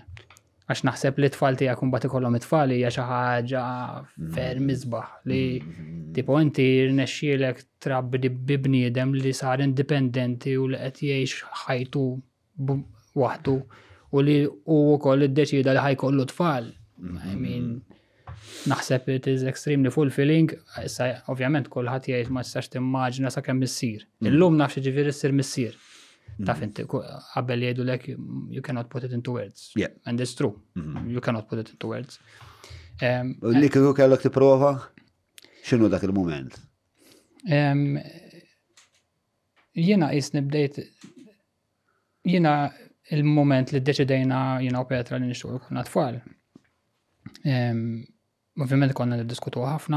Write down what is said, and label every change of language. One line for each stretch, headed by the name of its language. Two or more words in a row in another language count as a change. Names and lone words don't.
Maltese: Għax naħseb li t-tfal tiegħek imbagħad ikollhom it-tfal hija xi ħaġa ferm isbaħ li tipo inti rnexxielek trabbi bniedem li sar indipendenti u li qed jgħix ħajtu waħdu u li hu wkoll iddeċida li ħajkollu tfal.
English: I mean, naħseb it is extremely fulfilling.
Maltese: Issa ovvjament kulħadd jgħid ma tistax timmaġina sakemm issir. Illum nafx ġifieri ssir missier. Taf inti qabel jgħidulek
English: you cannot put it into words. Yeah. And it's true. You cannot put it into words.
Maltese: Li kieku kellek tipprova? X'inhu dak il-mument? Jiena qisni bdejt jiena il-moment li ddeċidejna jiena u Petra li nixtiequ jkollna tfal. Ovvjament konna niddiskutu ħafna.